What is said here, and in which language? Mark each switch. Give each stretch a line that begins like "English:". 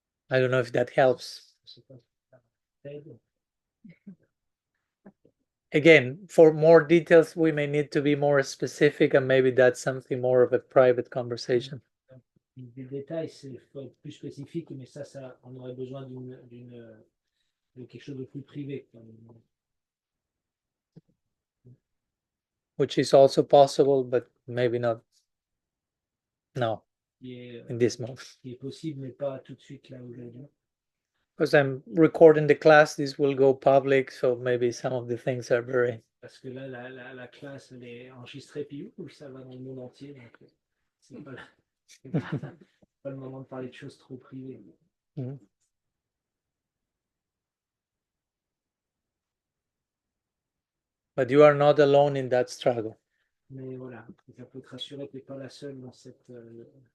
English: I don't know if that helps.
French: Je sais pas si ça t'aide.
English: Again, for more details, we may need to be more specific, and maybe that's something more of a private conversation.
French: Des détails, c'est faut être plus spécifique, mais ça, on aurait besoin de quelque chose de plus privé.
English: Which is also possible, but maybe not now,
French: Qui
English: in this moment.
French: est possible, mais pas tout de suite là aujourd'hui.
English: Because I'm recording the class, this will go public, so maybe some of the things are very...
French: Parce que là, la classe, elle est enregistrée, puis ça va dans le monde entier, donc c'est pas, pas le moment de parler de choses trop privées. Mhm.
English: But you are not alone in that struggle.
French: Mais voilà, ça peut te rassurer que tu n'es pas la seule dans ce combat.